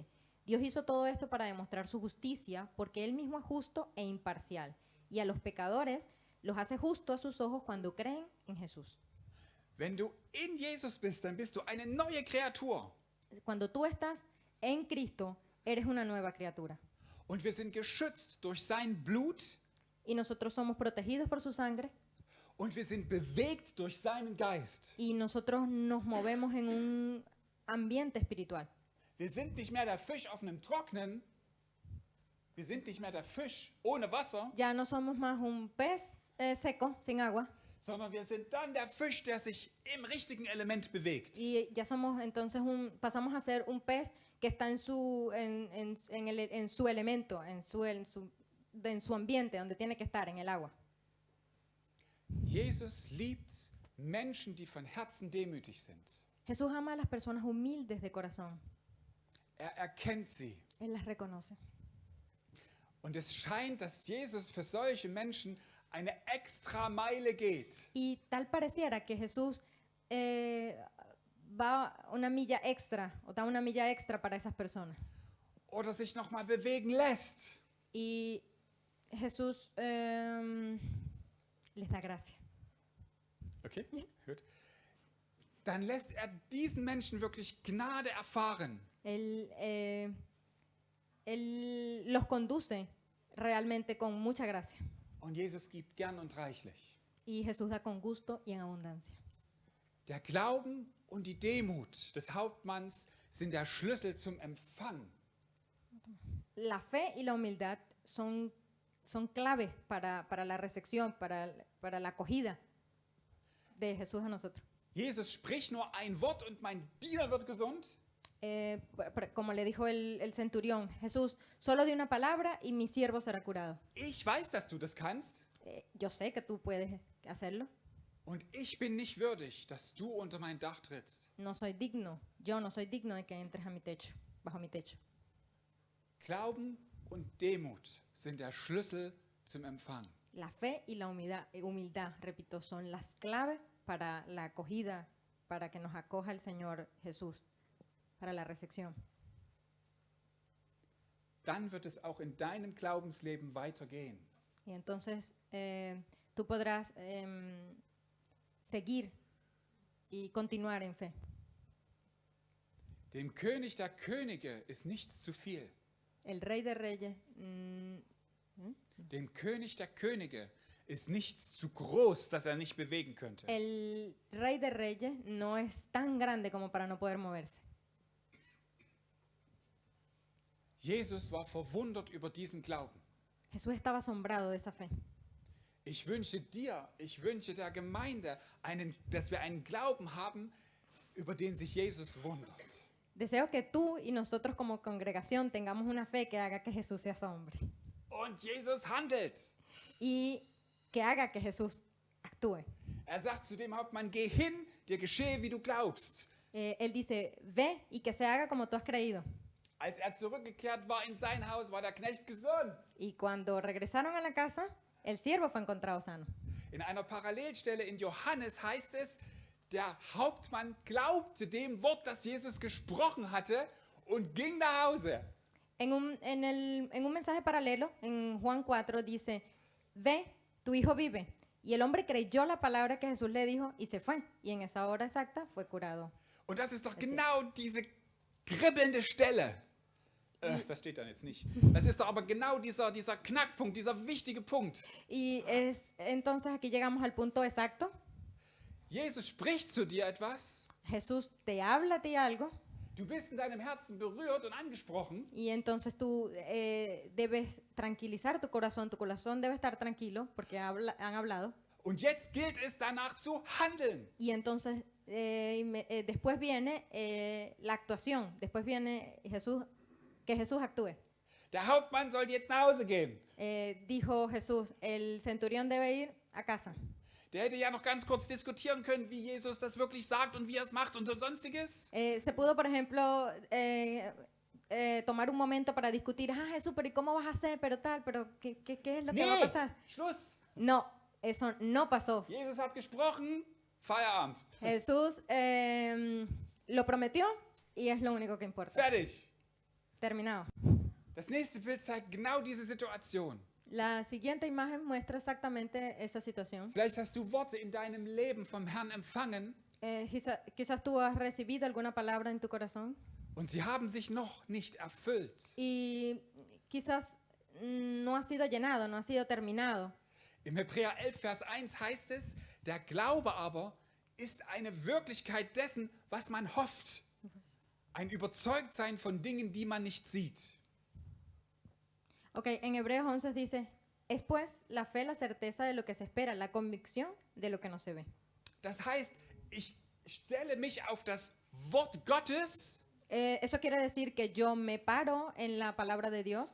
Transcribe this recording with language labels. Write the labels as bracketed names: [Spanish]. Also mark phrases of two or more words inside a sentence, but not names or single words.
[Spanish] Dios hizo todo esto para demostrar su justicia porque Él mismo es justo e imparcial y a los pecadores los hace justo a sus ojos cuando creen en Jesús. [German] Wenn du in Jesus bist, dann bist du eine neue Kreatur. [Spanish] Cuando tú estás en Cristo, eres una nueva criatura. [German] Und wir sind geschützt durch sein Blut [Spanish] Y nosotros somos protegidos por su sangre [German] und wir sind bewegt durch seinen Geist. [Spanish] y nosotros nos movemos en un ambiente espiritual. [German] Wir sind nicht mehr der Fisch auf einem Trocknen. Wir sind nicht mehr der Fisch ohne Wasser, [Spanish] Ya no somos más un pez seco, sin agua, [German] sondern wir sind dann der Fisch, der sich im richtigen Element bewegt. [Spanish] y ya somos entonces pasamos a ser un pez que está en su elemento, en su ambiente, donde tiene que estar, en el agua. [German] Jesus liebt Menschen, die von Herzen demütig sind. [Spanish] Jesús ama a las personas humildes de corazón. [German] Erkennt sie. [Spanish] Él las reconoce. [German] Und es scheint, dass Jesus für solche Menschen eine extra Meile geht. [Spanish] Y tal pareciera que Jesús va una milla extra, o da una milla extra para esas personas. [German] Oder sich nochmal bewegen lässt. [Spanish] Y Jesús les da gracia. [German] Okay, gut. Dann lässt er diesen Menschen wirklich Gnade erfahren. [Spanish] Él los conduce realmente con mucha gracia. [German] Und Jesus gibt gern und reichlich. [Spanish] Y Jesús da con gusto y en abundancia. [German] Der Glauben und die Demut des Hauptmanns sind der Schlüssel zum Empfang. [Spanish] La fe y la humildad son clave para la recepción, para la acogida de Jesús a nosotros. [German] Jesus spricht nur ein Wort und mein Diener wird gesund. [Spanish] Como le dijo el centurión, Jesús, solo di una palabra y mi siervo será curado. [German] Ich weiß, dass du das kannst. [Spanish] Yo sé que tú puedes hacerlo. [German] Und ich bin nicht würdig, dass du unter mein Dach trittst. [Spanish] Yo no soy digno de que entres a mi techo, bajo mi techo. [German] Glauben und Demut sind der Schlüssel zum Empfang. [Spanish] La fe y la humildad, repito, son las claves para la acogida, para que nos acoja el Señor Jesús, para la recepción. [German] Dann wird es auch in deinem Glaubensleben weitergehen. [Spanish] Y entonces tú podrás seguir y continuar en fe. [German] Dem König der Könige ist nichts zu viel. [Spanish] El Rey de Reyes, [German] Dem König der Könige ist nichts zu groß, dass er nicht bewegen könnte. [Spanish] el Rey de Reyes no es tan grande como para no poder moverse. [German] Jesus war verwundert über diesen Glauben. [Spanish] Jesús estaba asombrado de esa fe. [German] Ich wünsche der Gemeinde, dass wir einen Glauben haben, über den sich Jesus wundert. [Spanish] Deseo que tú y nosotros como congregación tengamos una fe que haga que Jesús se asombre [German] Und Jesus handelt. [Spanish] y que haga que Jesús actúe. [German] Er sagt zu dem Hauptmann, geh hin, dir geschehe, wie du glaubst. [Spanish] Él dice, ve y que se haga como tú has creído. [German] Als er zurückgekehrt war in sein Haus, war der Knecht gesund. [Spanish] Y cuando regresaron a la casa, el siervo fue encontrado sano. [German] In einer Parallelstelle in Johannes heißt es, der Hauptmann glaubte dem Wort, das Jesus gesprochen hatte und ging nach Hause. [Spanish] En un mensaje paralelo, en Juan 4, dice, ve, tu hijo vive. Y el hombre creyó la palabra que Jesús le dijo y se fue. Y en esa hora exacta fue curado. [German] Und das ist doch genau diese kribbelnde Stelle. Das steht dann jetzt nicht. Das ist doch aber genau dieser Knackpunkt, dieser wichtige Punkt. [Spanish] Y entonces aquí llegamos al punto exacto. [German] Jesus spricht zu dir etwas. [Spanish] Jesús te habla a ti algo [German] Du bist in deinem Herzen berührt und angesprochen. [Spanish] y entonces tú debes tranquilizar tu corazón debe estar tranquilo porque han hablado. [German] Und jetzt gilt es danach zu handeln. [Spanish] Y entonces después viene la actuación, después viene que Jesús actúe. [German] Der Hauptmann sollte jetzt nach Hause gehen. [Spanish] Dijo Jesús, el centurión debe ir a casa. [German] Der hätte ja noch ganz kurz diskutieren können, wie Jesus das wirklich sagt und wie er es macht und so sonstiges. [Spanish] Se pudo, por ejemplo, tomar un momento para discutir, Jesús, pero ¿y cómo vas a hacer? Pero tal, pero ¿qué es lo que va a [German] Nee, [Spanish] pasar? [German] Schluss. [Spanish] No, eso no pasó. [German] Jesus hat gesprochen, Feierabend. [Spanish] Jesús lo prometió y es lo único que importa. [German] Fertig. [Spanish] Terminado. [German] Das nächste Bild zeigt genau diese Situation. [Spanish] La siguiente imagen muestra exactamente esa situación. [German] Vielleicht hast du Worte in deinem Leben vom Herrn empfangen [Spanish] Quizás tú has recibido alguna palabra en tu corazón [German] und sie haben sich noch nicht erfüllt. [Spanish] y quizás no ha sido llenado, no ha sido terminado. [German] Im Hebräer 11, Vers 1 heißt es, der Glaube aber ist eine Wirklichkeit dessen, was man hofft. Ein Überzeugtsein von Dingen, die man nicht sieht. [Spanish] Ok, en Hebreos 11 dice, es pues la fe, la certeza de lo que se espera, la convicción de lo que no se ve. [German] Das heißt, ich stelle mich auf das Wort Gottes. [Spanish] Eso quiere decir que yo me paro en la palabra de Dios.